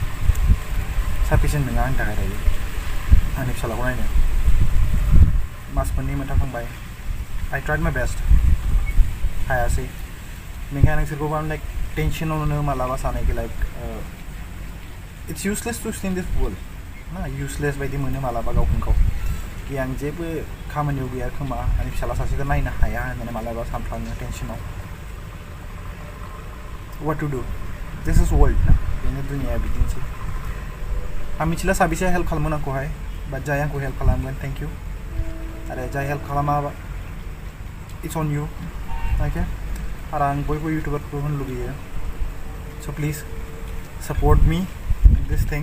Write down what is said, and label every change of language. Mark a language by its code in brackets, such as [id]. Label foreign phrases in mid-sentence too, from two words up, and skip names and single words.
[brx] साफिसियेन्ट नङा आंनि थाखाय दायो आंनि फिसालाखौ नायनो। मास मोननै मोनथाम थांबाय। [en] I tried my best, [brx] हायासै। बेनिखायनो नोंसोरखौबो आं लाइक टेनसनावनो मालाबा सानो कि [en] like it's useless to stay in this world [brx] ना, इउजलेस बायदि मोनो मालाबा गावखौनो गाव कि आं जेबो खामानियाव गैया खोमा, आंनि फिसाला सासेखौ नायनो हाया होननानै मालाबा सानफ्लाङो टेनसनाव। [en] what to do, this is world ना, [brx] बेनो दुनिया बिदिनोसै। आं मिथिला साबेसे हेल्प खालामगोन आंखौहाय, बाट जाय आंखौ हेल्प खालामगोन [en] thank you. [brx] आरो जाय हेल्प खालामाबा [en] it's on you. [brx] अके आरो आं बयबो इउटुबारफोरखौ होनो लुगैयो स' [en] please support me in this thing.